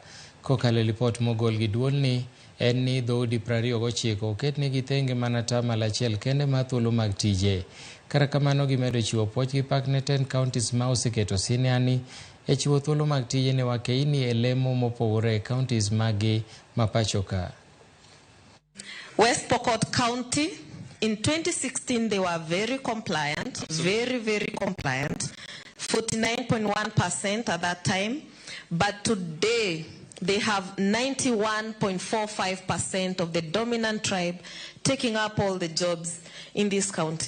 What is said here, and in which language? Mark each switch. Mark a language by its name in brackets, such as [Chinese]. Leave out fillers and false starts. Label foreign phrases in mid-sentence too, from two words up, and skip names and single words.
[Luo (Kenya and Tanzania)] Kokalo lipot mogol gi duolni en ni dhoudi 29 oketnegi tenge mana tamala achiel kende mar thuolo mag tije. Kata kamano gimedo chiwo puoch gi pak ne 10 counties ma oseketo siniani e chiwo thuolo mag tije ne wakeini e lemo mopogore e counties magi mapachoka. [English] West Pokot County, in 2016, they were very compliant, very compliant, 49.1% at that time. But today, they have 91.45% of the dominant tribe taking up all the jobs in this county.